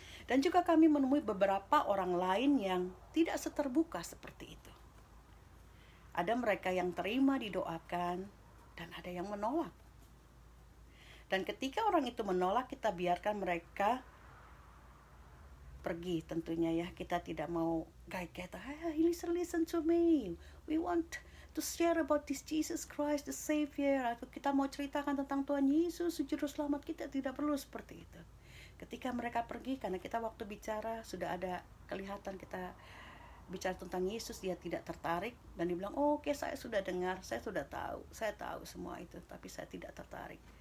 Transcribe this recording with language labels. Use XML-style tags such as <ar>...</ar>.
<id>Dan juga kami menemui beberapa orang lain yang tidak seterbuka seperti itu. Ada mereka yang terima didoakan, dan ada yang menolak. Dan ketika orang itu menolak, kita biarkan mereka pergi tentunya ya. Kita tidak mau</id> <en>guide-guide, listen to me. We want to share about this Jesus Christ, the Savior.</en> <id>Atau kita mau ceritakan tentang Tuhan Yesus, Juru Selamat kita. Tidak perlu seperti itu. Ketika mereka pergi, karena kita waktu bicara sudah ada kelihatan kita bicara tentang Yesus, dia tidak tertarik. Dan dia bilang, oke, saya sudah dengar, saya sudah tahu, saya tahu semua itu, tapi saya tidak tertarik.</id>